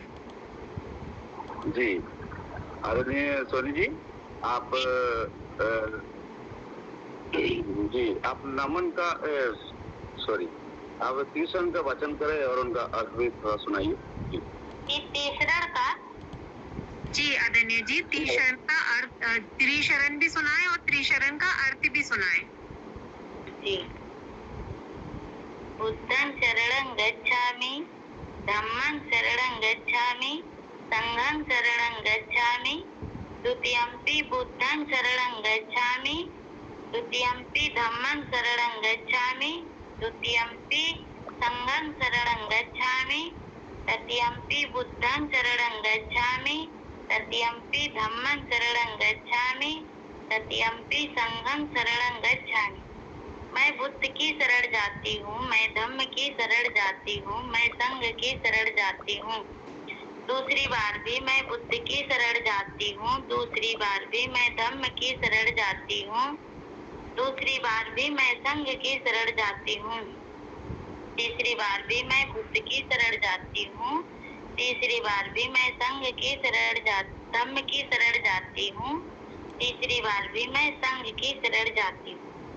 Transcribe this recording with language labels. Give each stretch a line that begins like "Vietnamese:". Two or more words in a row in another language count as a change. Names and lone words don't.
Hindi: जी आदरणीय सोनी जी, आप जी आप नमन का सॉरी, आप तीसरण का वचन करें और उनका अर्थ भी थोड़ा सुनाइए। तीसरण का? जी आदरणीय जी, तीसरण का अर्थ, त्रिशरण भी सुनाए और त्रिशरण का अर्थ भी सुनाए। जी।
Pali: बुद्धं शरणं गच्छामि, धम्मं शरणं गच्छामि, संघं शरणं गच्छामि, द्वितीयंपि बुद्धं शरणं गच्छामि, द्वितीयंपि धम्मं शरणं गच्छामि, द्वितीयंपि संघं शरणं गच्छामि, तृतीयंपि बुद्धं शरणं गच्छामि, तृतीयंपि धम्मं शरणं गच्छामि, तृतीयंपि संघं शरणं गच्छामि।
Hindi: मैं बुद्ध की शरण जाती हूँ, मैं धम्म की शरण जाती हूँ, मैं संघ की शरण जाती हूँ। दूसरी बार भी मैं बुद्ध की शरण जाती हूँ, दूसरी बार भी मैं धम्म की शरण जाती हूँ, दूसरी बार भी मैं संघ की शरण जाती हूँ, तीसरी बार भी मैं बुद्ध की शरण जाती हूँ, तीसरी बार भी मैं संघ की धम्म की शरण जाती हूँ, तीसरी बार भी मैं संघ की शरण जाती हूँ।